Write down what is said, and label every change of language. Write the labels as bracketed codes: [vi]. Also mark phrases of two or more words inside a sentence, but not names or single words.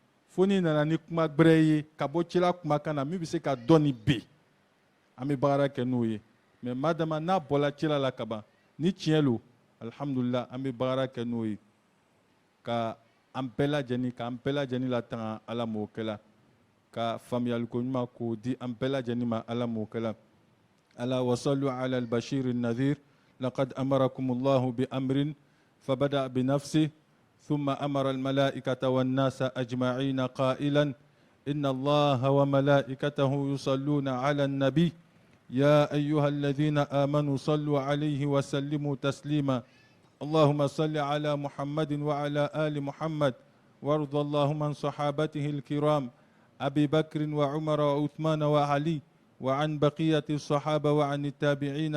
[bm] foni nana ni kuma gbɛrɛ ye ka bɔ cila kumakan na min bɛ se ka dɔnni bi an bɛ baara kɛ n'o ye mais madama n'a bɔra cila la kaban ni tiɲɛ lo alhamdulillah an bɛ baara kɛ n'o ye ka an bɛɛ lajɛlen k'an bɛɛ lajɛlen latanga ala m'o kɛla ka faamuyaliko ɲuman k'o di an bɛɛ lajɛlen ma ala m'o kɛla [ar] على وصلوا على البشير النذير لقد أمركم الله بأمر فبدأ بنفسه ثم أمر الملائكة والناس أجمعين قائلا إن الله وملائكته يصلون على النبي يا أيها الذين آمنوا صلوا عليه وسلموا تسليما اللهم صل على محمد وعلى آل محمد وارض اللهم عن صحابته الكرام أبي بكر وعمر وعثمان وعلي وعن بقية الصحابة وعن التابعين